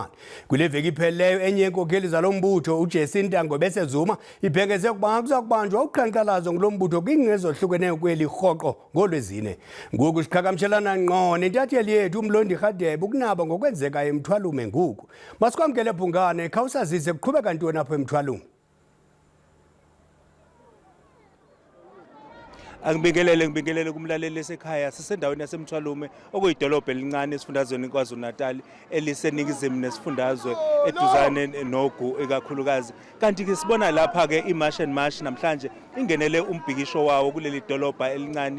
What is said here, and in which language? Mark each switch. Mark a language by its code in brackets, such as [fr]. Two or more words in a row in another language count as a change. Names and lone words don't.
[xh] Kule veki ipheleyo enye yenkokheli zalo mbutho uJacinta Ngobese Zuma ibhengeze ukuba kuza kubanjwa uqhankqalazo ngulo mbutho kwingingqi ezohlukeneyo kweli rhoqo ngoLwezine. Ngoku siqhagamshelana ngqo nentatheli yethu uMlondi Radebe ukunaba ngokwenzeka eMthwalume ngoku. Masikwamkele Bhungane khawusazise kuqhubeka ntoni apho eMthwalume. [zu] Ngibingelele kumlaleli esekhaya sisendaweni yaseMthwalume okuyidolobha elincane esifundazweni KwaZulu-Natal eliseningizimu nesifundazwe eduzane nogu ekakhulukazi. Kanti ke sibona lapha ke iMarch and March namhlanje ingenele umbhikisho wawo kuleli dolobha elincane.